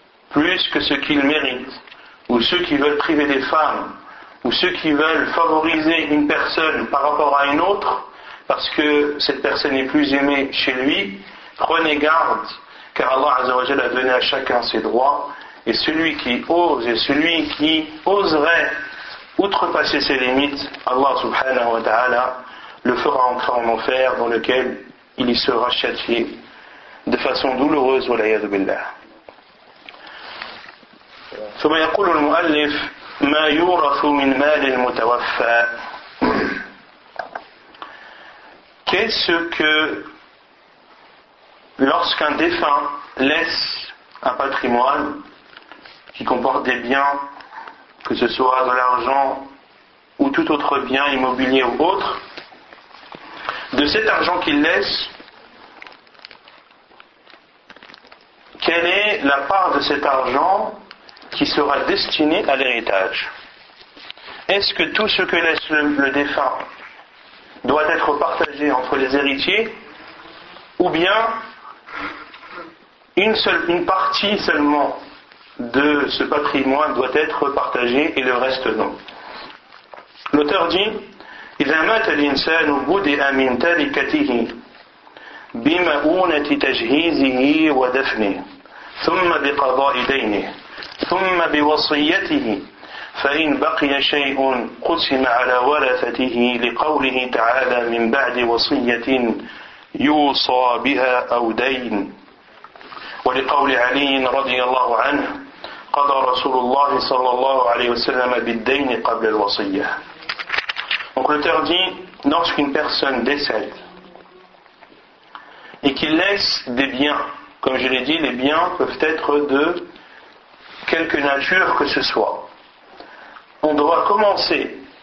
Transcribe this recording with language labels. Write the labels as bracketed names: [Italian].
[French] plus que ce qu'ils méritent, ou ceux qui veulent priver des femmes, ou ceux qui veulent favoriser une personne par rapport à une autre, parce que cette personne est plus aimée chez lui, prenez garde, car Allah Azza wa Jalla a donné à chacun ses droits, et celui qui ose, et celui qui oserait outrepasser ses limites, Allah subhanahu wa ta'ala le fera entrer en enfer dans lequel il y sera châtié de façon douloureuse, [Arabic] والعياذ بالله. ثم يقول المؤلف ما يورث من مال المتوفى. [French] Qu'est-ce que lorsqu'un défunt laisse un patrimoine qui comporte des biens, que ce soit de l'argent ou tout autre bien immobilier ou autre, de cet argent qu'il laisse, la part de cet argent qui sera destinée à l'héritage. Est-ce que tout ce que laisse le défunt doit être partagé entre les héritiers, ou bien une partie seulement de ce patrimoine doit être partagée et le reste non? L'auteur dit: [Arabic] إذا مات الإنسان بدأ من تركته بمؤونة تجهيزه ودفنه ثم بقضاء دينه ثم بوصيته فإن بقي شيء قسم على ورثته لقوله تعالى من بعد وصية يوصى بها أو دين ولقول علي رضي الله عنه قضى رسول الله صلى الله عليه وسلم بالدين قبل الوصية. [French] Donc l'auteur dit, lorsqu'une personne décède et qu'il laisse des biens, comme je l'ai dit, les biens peuvent être de quelque nature que ce soit, on doit commencer,